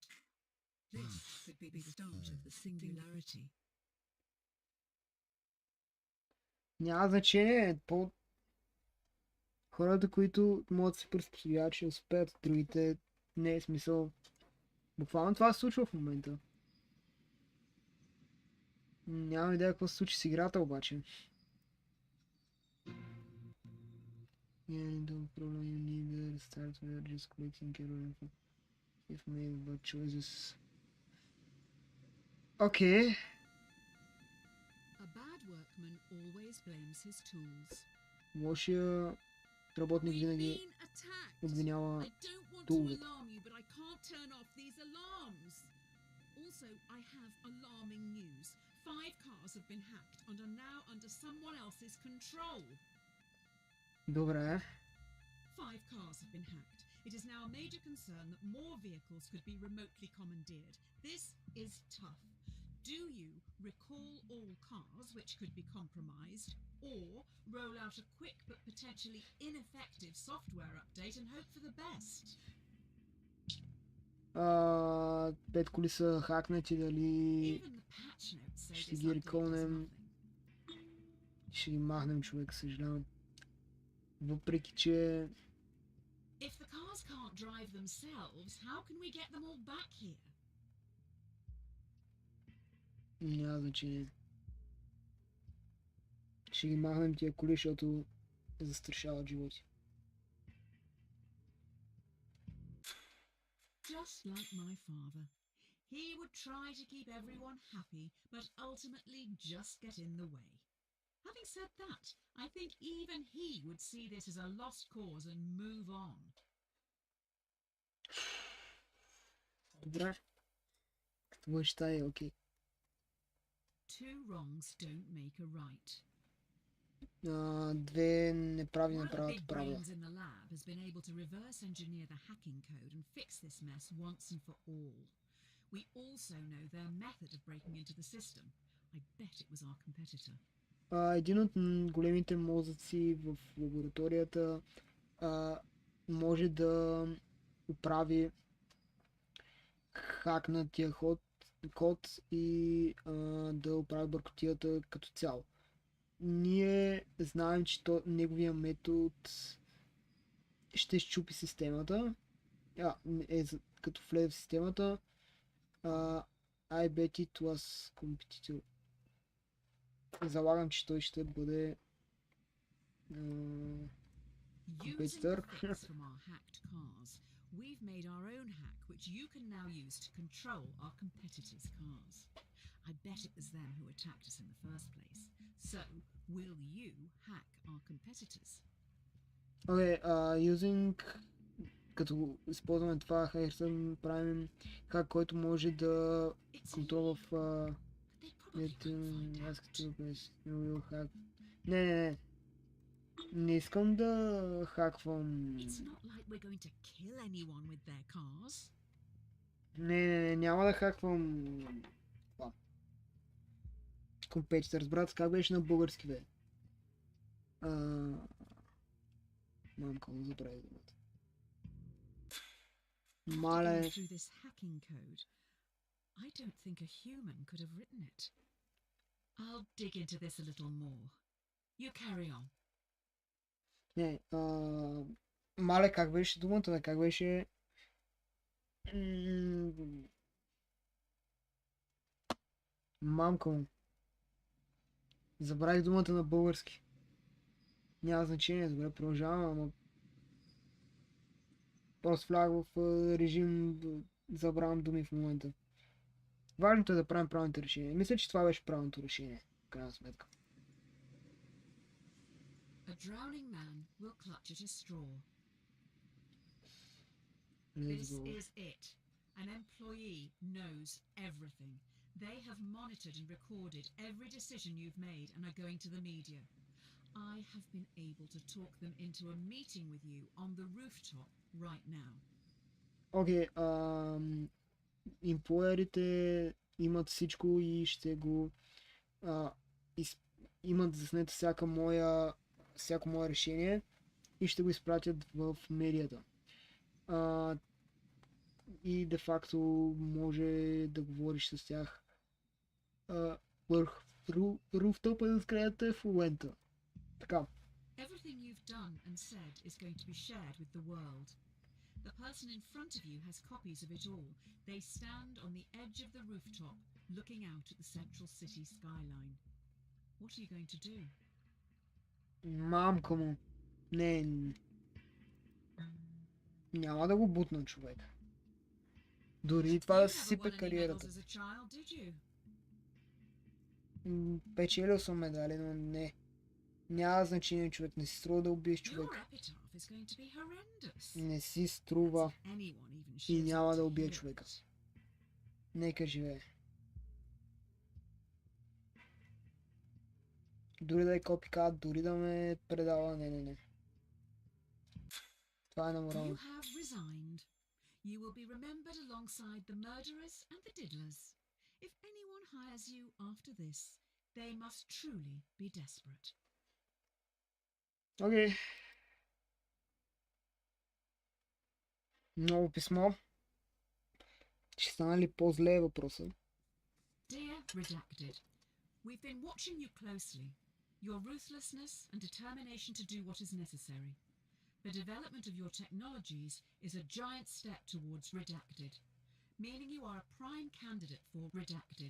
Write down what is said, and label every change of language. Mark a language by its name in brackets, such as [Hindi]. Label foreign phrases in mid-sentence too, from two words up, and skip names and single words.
[English] This could be the start of the singularity. [Bulgarian] Няма значение. Хората, които могат да се приспособяват, ще успеят. Другите не е смисъл. Буквално това се случва в момента. Нямам идея какво се случи с играта обаче. [English] Yeah, don't problem you need to start with just clicking info. If made what choices. Okay. A bad workman always blames his tools. [Bulgarian] Лошия работник [English] We've [Bulgarian] винаги [English] been attacked. [Bulgarian] обвинява [English] I don't want to [Bulgarian] туловете. [English] alarm you, but I can't turn off these alarms. Also, I have alarming news. 5 cars have been hacked and are now under someone else's control. [Bulgarian] Добре. [English] 5 cars have been hacked. It is now a major concern that more vehicles could be remotely commandeered. This is tough. Do you recall all cars which could be compromised, or roll out a quick but potentially ineffective software update and hope for the best? [Bulgarian] 5 коли са хакнати, дали [English] Even the patch notes say [Bulgarian] ще [English] this [Bulgarian] ги [English] update does [Bulgarian] реколнем, [English] nothing. [Bulgarian] ще ги махнем, човек, съжалявам. Въпреки, че [English] If the cars can't drive themselves, how can we get them all back here? [Bulgarian] няма значение. Ще ги махнем тия коли, защото застрашават животи. [English] Just like my father. He would try to keep everyone happy, but ultimately just get in the way. Having said that, I think even he would see this as a lost cause and move on. [Bulgarian] Добре. Като баща е окей. [English] Two wrongs don't make a right. [Bulgarian] Две неправи [English] One of the [Bulgarian] направят [English] big [Bulgarian] правда. [English] brains in the lab has been able to reverse engineer the hacking code and fix this mess once and for all. We also know their method of breaking into the system. I bet it was our competitor. [Bulgarian] Един от големите мозъци в лабораторията може да оправи хакнатия код и да оправи бъркотията като цяло. Ние знаем, че неговия метод ще щупи системата. Като влезе в системата, [English] I bet it was competitor. [Bulgarian] Залагам, че той ще бъде [English] Using [Bulgarian] компетитор. [English] the fix from our hacked cars, we've made our own hack which you can now use to control our competitors' cars. I bet it was them who attacked us in the first place. So, will you hack our competitors? [Bulgarian] Окей, using, като използваме това хакерството, правим хак, който може да [English] It's [Bulgarian] контролва в [English] They probably won't find out. [Bulgarian] Не. Не искам да хаквам. [English] It's not like we're going to kill anyone with their cars. [Bulgarian] Не, няма да хаквам. Компетитор, брат, как беше на български, бе? Мамка, му забравих думата. [English] After [Bulgarian] Мале. [English] going through this hacking code, I don't think a human could have written it. I'll dig into this a little more. You carry on. [Bulgarian] Не, мале, как беше думата, бе? Как беше? Мамка му. Забравих думата на български. Няма значение, добре, продължавам, ама просто влях в режим, забравям думи в момента. Важното е да правим правилните решения. Мисля, че това беше правилното решение, в крайна сметка. [English] A drowning man will clutch at a straw. Let's This go. is it. An employee knows everything. They have monitored and recorded every decision you've made and are going to the media. I have been able to talk them into a meeting with you on the rooftop right now. [Bulgarian] Окей, имплоерите имат всичко и ще го имат заснето всяко мое решение и ще го изпратят в медията. И де факто може да говориш с тях върху руфтопа на сградата в момента. Така. [English] Everything you've done and said is going to be shared with the world. The person in front of you has copies of it all. They stand on the edge of the rooftop, looking out at the central city skyline. What are you going to do? [Bulgarian] Мамка му. Не. Няма да го бутна, човек. Дори това да [English] You [Bulgarian] си [English] never [Bulgarian] сипе [English] won any [Bulgarian] кариерата. [English] medals as a child, did you? [Bulgarian] Печелил съм медали, но не. Няма значение, човек. Не си струва да убиеш човек. [English] Your epitaph is going to be horrendous. [Bulgarian] Не си струва [English] Anyone even [Bulgarian] и [English] shows [Bulgarian] няма [English] up [Bulgarian] да [English] to [Bulgarian] убие [English] hear [Bulgarian] човека. [English] it. [Bulgarian] Нека живее. Дори да е копикат, дори да ме предава, не. Това е на [English] You [Bulgarian] морални. [English] have resigned. You will be remembered alongside the murderers and the diddlers. If anyone hires you after this, they must truly be desperate. [Bulgarian] Окей. Ново писмо. Ще стана ли по-зле е въпроса? [English] Dear Redacted, we've been watching you closely. Your ruthlessness and determination to do what is necessary. The development of your technologies is a giant step towards Redacted, meaning you are a prime candidate for Redacted.